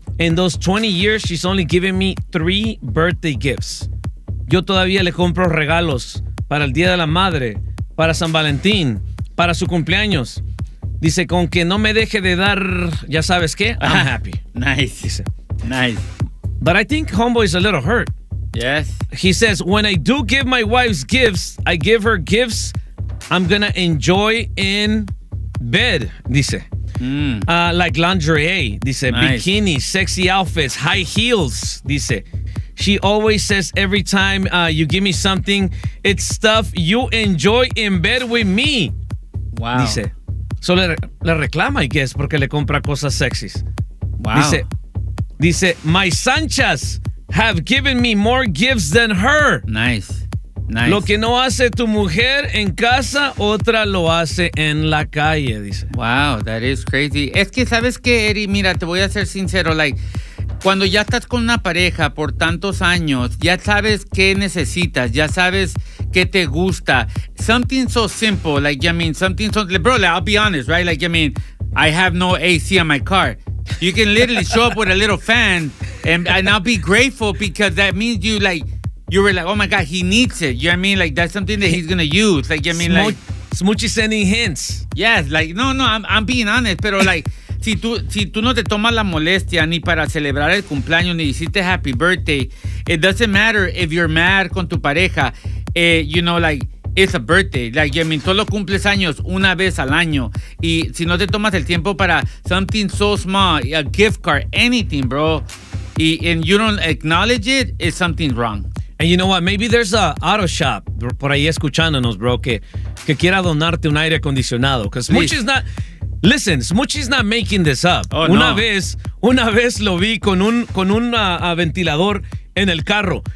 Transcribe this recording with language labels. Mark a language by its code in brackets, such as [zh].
[en] In those 20 years, she's only given me 3 birthday gifts. [es] Yo todavía le compro regalos para el Día de la Madre, para San Valentín, para su cumpleaños. Dice, con que no me deje de dar, ya sabes qué, [en] I'm happy. Nice. Dice. Nice. But I think homeboy is a little hurt. Yes. He says, when I do give my wife's gifts, I give her gifts I'm gonna enjoy in bed, dice. Like lingerie, dice. Nice. Bikini, sexy outfits, high heels, dice. She always says every time you give me something, it's stuff you enjoy in bed with me. Wow. [es] Dice. So le reclama, [en] I guess, [es] porque le compra cosas sexys. [en] Wow. Dice, my Sanchas have given me more gifts than her. Nice, nice. [es] Lo que no hace tu mujer en casa, otra lo hace en la calle, dice. [en] Wow, that is crazy. [es] Es que, ¿sabes qué, Eddie? Mira, te voy a ser sincero. Like, cuando ya estás con una pareja por tantos años, ya sabes qué necesitas, ya sabes qué te gusta. [en] Something so simple, like, I mean, something so... Bro, like, I'll be honest, right? Like, I mean, I have no AC in my car. You can literally show up with a little fan and I'll be grateful because that means you, like, you were like, oh my God, he needs it. You know what I mean? Like, that's something that he's going to use. Like, you know what I mean? Like, Smoochie sending hints. Yes, like, no, I'm being honest. [es] Pero, like, si tú no te tomas la molestia ni para celebrar el cumpleaños ni hiciste happy birthday, [en] it doesn't matter if you're mad [es] con tu pareja. [en] You know, like, it's a birthday. Like, you know, I mean, [es] solo cumples años una vez al año. Y si no te tomas el tiempo para [en] something so small, a gift card, anything, bro, and you don't acknowledge it, it's something wrong. And you know what? Maybe there's a auto shop [es] por ahí escuchándonos, bro, que quiera donarte un aire acondicionado. [en] Because Smoochie's not... Listen, Smoochie's not making this up. Oh, [es] una no. Una vez lo vi con un ventilador en el carro.